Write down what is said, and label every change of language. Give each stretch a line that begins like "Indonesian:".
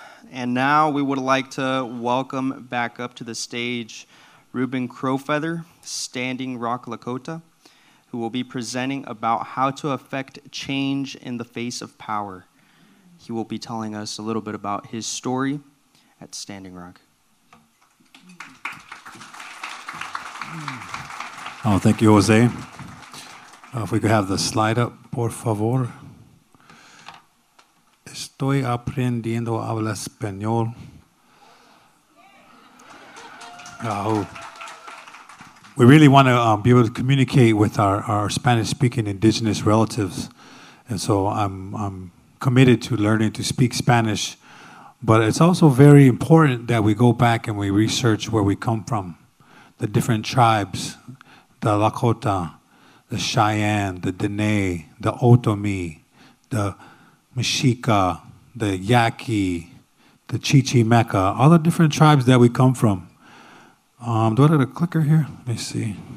English: And now we would like to welcome back up to the stage Reuben Crowfeather, Standing Rock, Lakota, who will be presenting about how to affect change in the face of power. He will be telling us a little bit about his story at Standing Rock. Oh, thank you, Jose. If we could have the slide up,
Spanish: por favor. Estoy aprendiendo a hablar español.
English: We really want to be able to communicate with our Spanish-speaking indigenous relatives, and so I'm committed to learning to speak Spanish, but it's also very important that we go back and we research where we come from, the different tribes, the Lakota, the Cheyenne, the Danae, the Otomi, the Mishika, the Yaqui, the Chichimeca, all the different tribes that we come from. Do I have a clicker here? Let me see.